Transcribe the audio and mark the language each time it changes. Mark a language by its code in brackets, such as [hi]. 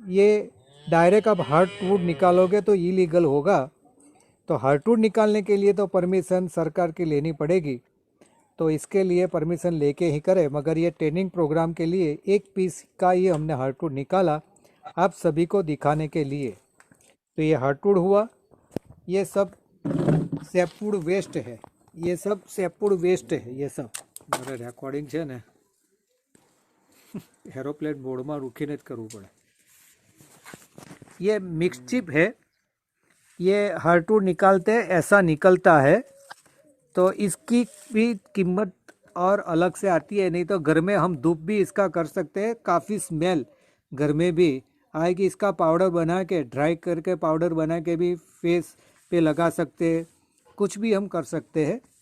[hi] ये डायरेक्ट अब हार्टवुड निकालोगे तो इलीगल होगा, तो हार्टवुड निकालने के लिए तो परमिशन सरकार की लेनी पड़ेगी, तो इसके लिए परमिशन लेके ही करें। मगर ये ट्रेनिंग प्रोग्राम के लिए 1 पीस का ही हमने हार्टवुड निकाला आप सभी को दिखाने के लिए। तो ये हार्टवुड हुआ, ये सब सेपवुड वेस्ट है, ये सब सेपवुड वेस्ट है। ये सब [gu] મારે રેકોર્ડિંગ છે ને એરોપ્લેન મોડમાં રૂકીને જ કરવું પડે। [hi] ये मिक्स चिप है, ये हार्टवुड निकालते ऐसा निकलता है, तो इसकी भी कीमत और अलग से आती है। नहीं तो घर में हम धूप भी इसका कर सकते हैं, काफ़ी स्मेल घर में भी आएगी। इसका पाउडर बना के, ड्राई करके पाउडर बना के भी फेस पे लगा सकते हैं, कुछ भी हम कर सकते हैं।